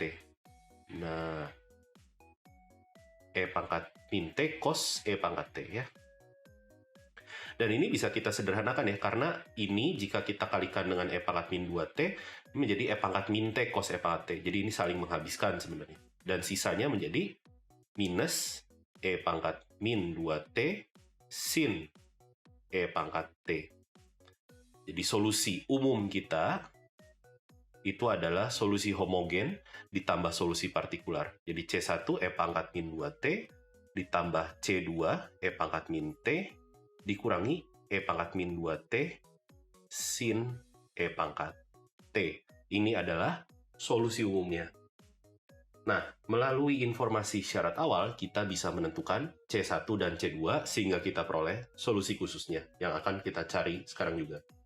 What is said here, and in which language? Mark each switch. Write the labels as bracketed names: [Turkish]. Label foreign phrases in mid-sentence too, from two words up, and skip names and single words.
[Indonesian] Nah, E pangkat min T cos E pangkat T ya. Dan ini bisa kita sederhanakan ya, karena ini jika kita kalikan dengan E pangkat min 2T, ini menjadi E pangkat min T cos E pangkat T. Jadi ini saling menghabiskan sebenarnya. Dan sisanya menjadi minus E pangkat min 2T sin E pangkat T. Jadi solusi umum kita itu adalah solusi homogen ditambah solusi partikular. Jadi C1 E pangkat min 2T ditambah C2 E pangkat min T dikurangi E pangkat min 2T sin E pangkat T. Ini adalah solusi umumnya. Nah, melalui informasi syarat awal, kita bisa menentukan C1 dan C2 sehingga kita peroleh solusi khususnya yang akan kita cari sekarang juga.